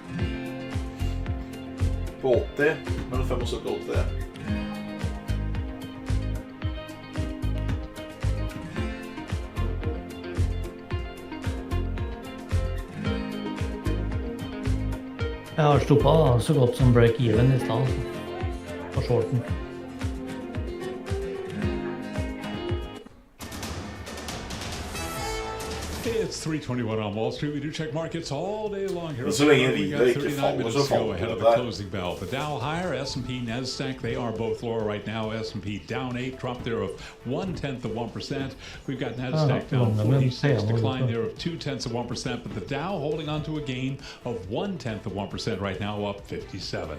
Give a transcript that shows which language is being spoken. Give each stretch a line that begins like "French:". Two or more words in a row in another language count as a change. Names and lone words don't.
Norwegian: På 80, mellom 75 og 80. Jeg har stoppet så godt som break-even i stedet på shorten.
English: It's 3:21 on Wall Street. We do check markets all day long here.
Norwegian: Så lenge
English: We
Norwegian: vi
English: got
Norwegian: ikke
English: 39
Norwegian: faller,
English: minutes
Norwegian: så
English: to go
Norwegian: faller
English: ahead of
Norwegian: det
English: the
Norwegian: der.
English: closing bell. The Dow higher, S&P, NASDAQ, they are both lower right now. S&P down 8, drop there of 0.1%. We've got NASDAQ down 46, decline there of 0.2%. But the Dow holding on to a gain of 0.1% right now, up 57.